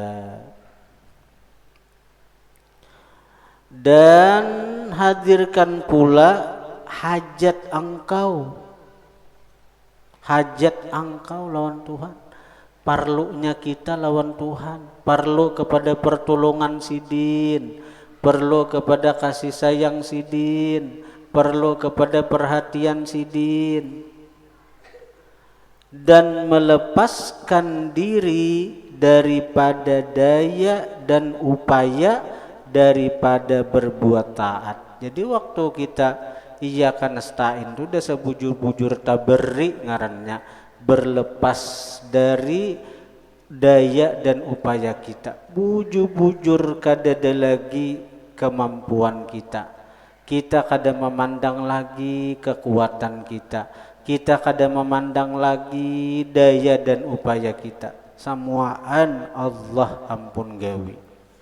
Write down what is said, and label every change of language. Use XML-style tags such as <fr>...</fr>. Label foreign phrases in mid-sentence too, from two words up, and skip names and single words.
<bjn>Dan hadirkan pula hajat engkau lawan Tuhan. Perlunya kita lawan Tuhan, perlu kepada pertolongan sidin, perlu kepada kasih sayang sidin, perlu kepada perhatian sidin, dan melepaskan diri daripada daya dan upaya daripada berbuat taat. Jadi waktu kita</bjn> <ar>إياك نستعين</ar> <bjn>itu udah sebujur-bujur taberi ngarannya, berlepas dari daya dan upaya kita, bujur-bujur kada ada lagi kemampuan kita kada memandang lagi kekuatan kita kada memandang lagi daya dan upaya kita, samuaan Allah ampun gawi.</bjn>